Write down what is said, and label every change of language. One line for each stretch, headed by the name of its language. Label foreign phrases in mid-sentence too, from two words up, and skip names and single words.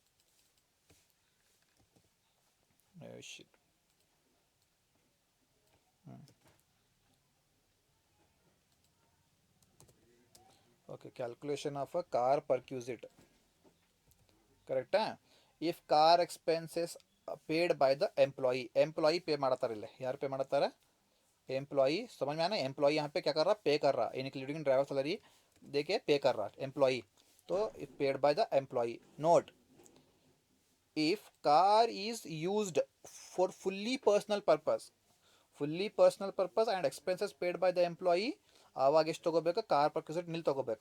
English: Okay, calculation of a car perquisite correcta. If car expenses paid by the employee, employee pay
Kannada: ಮಾಡತ್ತಾರೆ ಇಲ್ಲಿ, ಯಾರು पे ಮಾಡತ್ತಾರೆ
English: एम्प्लॉई.
Hindi: समझ में आना, एम्प्लॉई यहाँ पे क्या कर रहा, पे कर रहा,
English: including driver salary
Hindi: देके पे कर रहा एम्प्लॉई.
English: तो paid by the employee. Note, if car is used for fully personal purpose and expenses paid by the employee,
Kannada: ಆವಾಗ ಎಷ್ಟು ತಗೋಬೇಕು
English: car perquisite
Kannada: ನಿಲ್ ತಗೋಬೇಕು.